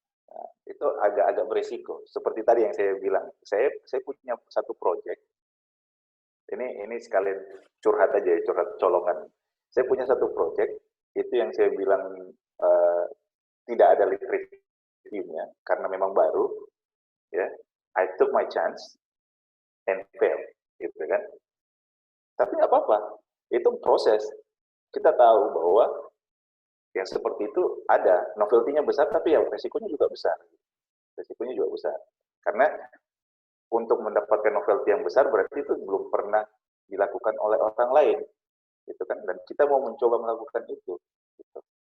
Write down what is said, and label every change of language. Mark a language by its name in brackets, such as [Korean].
[Indonesian] Nah, itu agak berisiko. Seperti tadi yang saya bilang, saya punya satu project. Ini sekalian curhat aja, curhat colongan. Saya punya satu project, itu yang saya bilang tidak ada reviewnya karena memang baru, ya. [English] I took my chance and fail, [Indonesian] gitu kan. Tapi nggak apa-apa, itu proses. Kita tahu bahwa yang seperti itu ada, novelty-nya besar, tapi ya resikonya juga besar. Karena untuk mendapatkan novelty yang besar berarti itu belum pernah dilakukan oleh orang lain, gitu kan. Dan kita mau mencoba melakukan itu. Gitu.